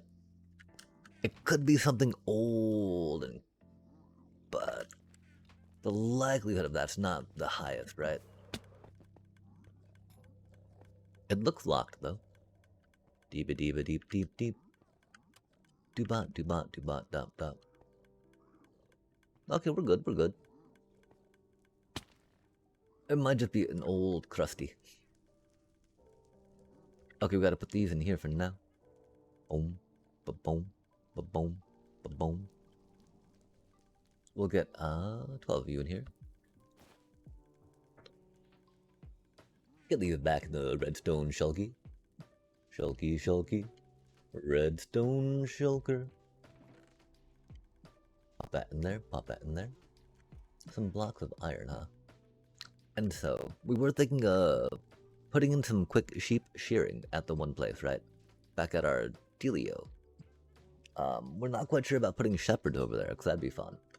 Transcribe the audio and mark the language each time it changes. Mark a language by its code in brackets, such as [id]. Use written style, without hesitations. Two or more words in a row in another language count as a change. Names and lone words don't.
[en] It could be something old, but the likelihood of that's not the highest, right? It looks locked, though. Deep, deep, deep, deep, deep. Do-bot, do-bot, do-bot, dop, dop. Okay, we're good, we're good. It might just be an old crusty. Okay, we gotta put these in here for now. Boom, ba-boom, ba-boom, ba-boom. We'll get 12 of you in here. Get these back in the redstone shulky. Shulky, shulky. Redstone shulker. Pop that in there, pop that in there. Some blocks of iron, huh? And so, we were thinking of putting in some quick sheep shearing at the one place, right? Back at our dealio. We're not quite sure about putting shepherds over there, because that'd be fun.